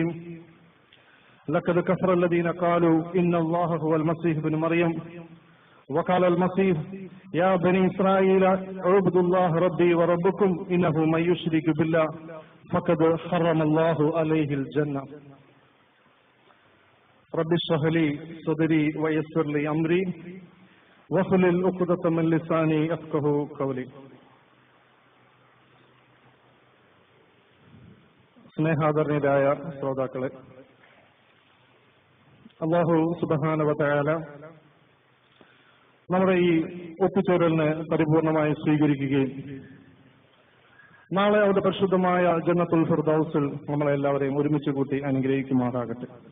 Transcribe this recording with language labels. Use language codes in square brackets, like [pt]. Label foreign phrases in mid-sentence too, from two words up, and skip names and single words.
[ar] لقد كفر الذين قالوا إن الله هو المسيح ابن مريم وقال المسيح يا بني إسرائيل اعبدوا الله ربي وربكم إنه من يشرك بالله فقد حرم الله عليه الجنة. رب اشرح لي صدري ويسر لي أمري واحلل عقدة من لساني يفقهوا قولي. [ml] സ്നേഹാദരണീയരായ ശ്രോതാക്കളെ, [ar] الله سبحانه وتعالى [ml] നമ്മുടെ ഈ ഒത്തുചേരലിനെ പരിപൂർണമായി സ്വീകരിക്കുകയും നാളെ അവരുടെ പരിശുദ്ധമായ ജന്നത്തുൽ ഫിർദൗസിൽ നമ്മളെല്ലാവരെയും ഒരുമിച്ച് കൂട്ടി അനുഗ്രഹിക്കുമാറാകട്ടെ.